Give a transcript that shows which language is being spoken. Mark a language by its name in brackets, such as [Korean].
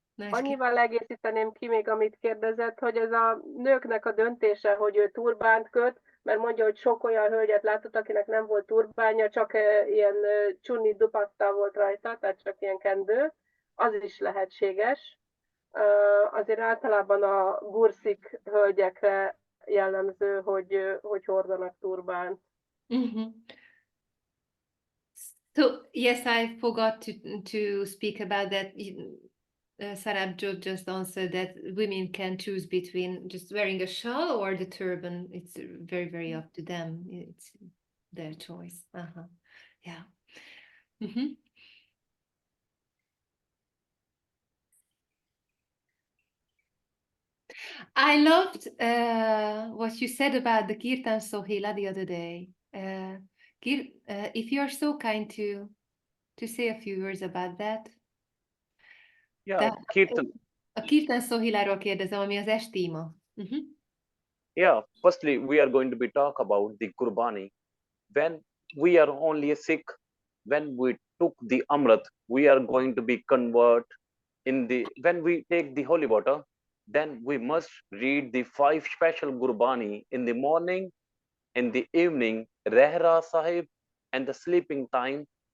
[Hungarian] Annyival egészíteném ki még, amit kérdezett, hogy ez a nőknek a döntése, hogy ő turbánt köt, mert mondja, hogy sok olyan hölgyet látott, akinek nem volt turbánja, csak ilyen csunni dupatta volt rajta, tehát csak ilyen kendő, az is lehetséges. Azért általában a gurszik hölgyekre jellemző, hogy hordanak turbánt. Mm-hmm. [English] So yes, I forgot to speak about that. Sarabjot just answered that women can choose between just wearing a shawl or the turban. It's very, very up to them. It's their choice. Yeah. Mm-hmm. I loved what you said about the Kirtan Sohila the other day. If you're so kind to say a few words about that. Yeah, Kirtan. [Hungarian] A Kirtan Sohiláról kérdezem, ami az estíma. [English] Yeah, firstly, we are going to be talk about the Gurbani. When we are only a Sikh, when we took the Amrit, we are going to be convert when we take the holy water, then we must read the 5 special Gurbani in the morning, in the evening, Rehra Sahib, and the sleeping time.